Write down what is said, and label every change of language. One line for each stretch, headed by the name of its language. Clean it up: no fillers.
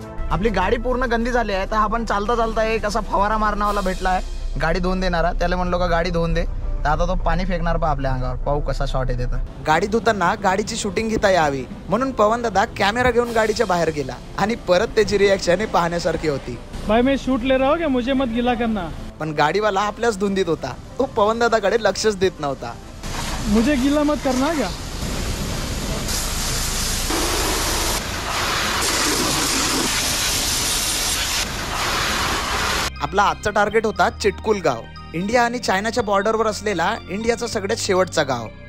Marathi: आपली गाडी पूर्ण गंदी झाली आहे, तर आपण चालता चालता एक असा फवारा मारणावाला भेटला आहे, गाडी धुवून देणारा. त्याला म्हणलो का गाडी धुवून दे, तर आता तो पाणी फेकणार पा आपल्या अंगावर. पाहू कसा शॉट येते. तर गाडी धुताना गाडीची शूटिंग घेता यावी म्हणून पवन दादा कॅमेरा घेऊन गाडीच्या बाहेर गेला आणि परत त्याची रिॲक्शन हे पाहण्यासारखी होती.
Hindi: भाई मैं शूट ले रहा हूँ क्या, मुझे मत गिला करना.
Marathi: पण गाडीवाला आपल्याच धुंदीत होता. तो पवन दादाकडे लक्षच देत नव्हता.
Hindi: मुझे गिला मत करना क्या.
Marathi: आपला आजचा टार्गेट होता चिटकुल गाव. इंडिया आणि चायनाच्या बॉर्डरवर असलेला इंडियाचा सगळ्यात शेवटचा गाव.